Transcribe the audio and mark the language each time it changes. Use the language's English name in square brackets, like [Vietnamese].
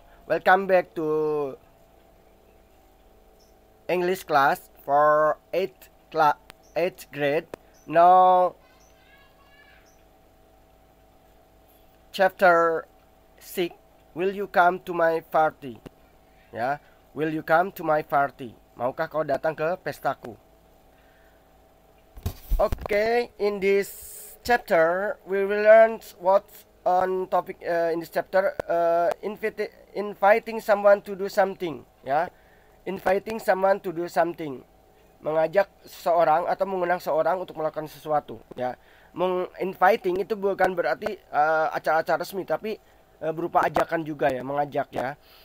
[English] Welcome back to English class for 8th grade. Now chapter 6. Will you come to my party? Ya, will you come to my party? [Indonesian] Maukah kau datang ke pestaku? [English] Okay, in this chapter we will learn what's on topic in this chapter, inviting someone to do something, ya. Inviting someone to do something. [Indonesian] Mengajak seseorang atau mengundang seseorang untuk melakukan sesuatu, ya. Inviting itu bukan berarti acara-acara resmi, tapi berupa ajakan juga, ya, mengajak, ya.